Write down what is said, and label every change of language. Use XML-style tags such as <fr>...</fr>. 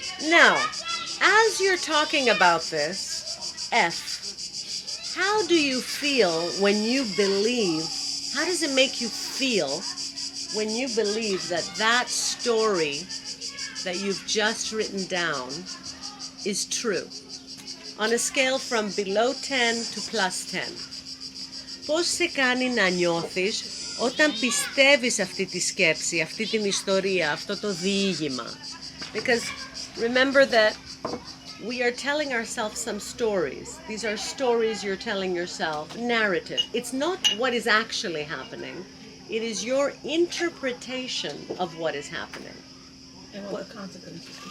<en>Now, as you're talking about this, F, how do you feel when you believe, how does it make you feel when you believe that that story that you've just written down is true? On a scale from below 10 to plus 10.</en> <el>Πώς σε κάνει να νιώθεις όταν πιστεύεις αυτή τη σκέψη, αυτή την ιστορία, αυτό το διήγημα?</el> <en>Because remember that we are telling ourselves some stories. These are stories you're telling yourself, narrative. It's not what is actually happening. It is your interpretation of what is happening. And what the consequences.</en>